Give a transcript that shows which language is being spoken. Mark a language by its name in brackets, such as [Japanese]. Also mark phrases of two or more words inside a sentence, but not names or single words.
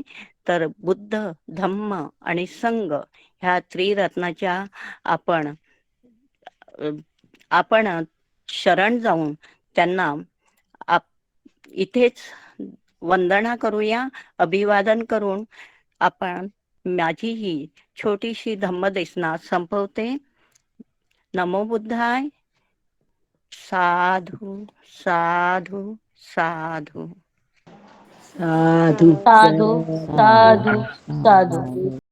[Marathi] तर बुद्ध, धम्म आणि संघ ह्या त्रिरत्नाच्या आपण आपण शरण जाऊन त्यांना इथेच वंदना करूया. अभिवादन करून आपण माझी ही छोटीशी धम्मदेसना संपवते. [Pali] नमो बुद्धाय. साधू साधू साधू. साधु साधू साधु साधू साधू. साधु